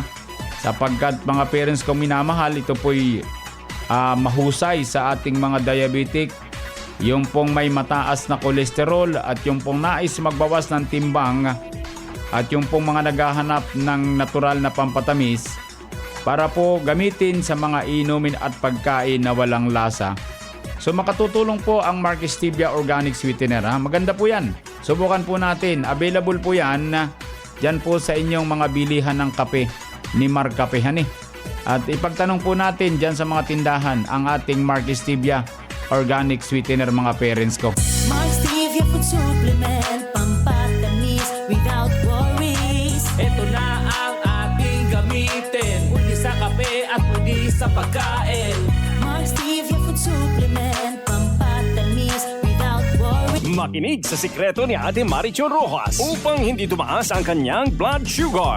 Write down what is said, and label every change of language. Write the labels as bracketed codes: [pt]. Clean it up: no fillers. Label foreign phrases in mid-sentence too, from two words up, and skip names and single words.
[tl] Sapagkat mga parents kong minamahal, ito po'y mahusay sa ating mga diabetic, yung pong may mataas na kolesterol at yung pong nais magbawas ng timbang at yung pong mga naghahanap ng natural na pampatamis para po gamitin sa mga inumin at pagkain na walang lasa. So makatutulong po ang Mark Stevia Organic Sweetener, ha? Maganda po yan. Subukan po natin. Available po yan dyan po sa inyong mga bilihan ng kape ni Mark Kapehan, At ipagtanong po natin dyan sa mga tindahan ang ating Mark Stevia Organic Sweetener, mga parents ko. Mark Stevia Food Supplement, pampatamis [en] without worries. [tl] Ito na ang ating gamitin, pwede sa kape at pwede sa pagkain. Mark Stevia Food Supplement, pampatamis [en] without worries. [tl] Makinig sa sikreto ni Ate Marichu Rojas upang hindi tumaas ang kanyang [en] blood sugar.